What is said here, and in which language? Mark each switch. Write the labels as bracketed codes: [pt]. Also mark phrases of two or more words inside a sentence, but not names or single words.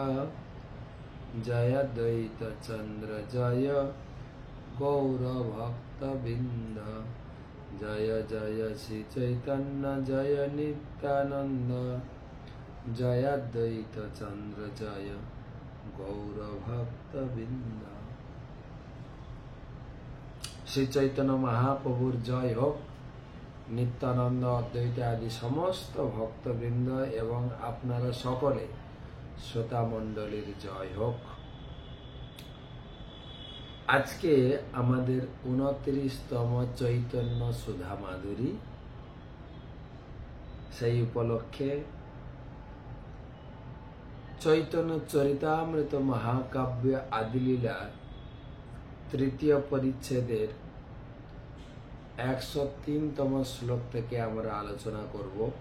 [bn] জয় অদ্বৈত চন্দ্র জয় গৌর ভক্তবৃন্দ জয় জয় শ্রী চৈতন্য জয় নিত্যানন্দ জয় অদ্বৈত চন্দ্র জয় গৌর ভক্তবৃন্দ। শ্রী চৈতন্য মহাপ্রভুর জয় হো। নিত্যানন্দ অদ্বৈত আদি সমস্ত ভক্তবৃন্দ এবং আপনারা সকলে শ্রোতা মণ্ডলীর জয় হোক। আজকে আমাদের 29তম চৈতন্য সুধা মাধুরী, সেই উপলক্ষে চৈতন্য চরিতামৃত মহাকাব্য আদিলীলা তৃতীয় পরিচ্ছেদের 103তম শ্লোক থেকে আমরা আলোচনা করব।